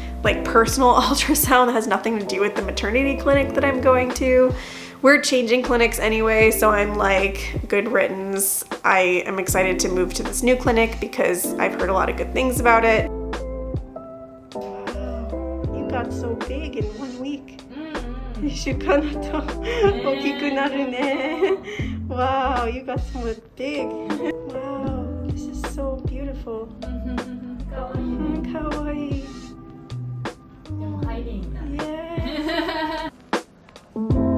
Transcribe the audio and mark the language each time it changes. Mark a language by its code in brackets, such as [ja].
[en] like personal ultrasound that has nothing to do with the maternity clinic that I'm going to. We're changing clinics anyway, so I'm like, good riddance. I am excited to move to this new clinic because I've heard a lot of good things about it. Wow, you got so big in 1 week. [ja] 1週間だと大きくなるね。 [en] Wow, you got so big. Wow, this is so beautiful. [ja] かわいい。でも入れんだね。Yeah.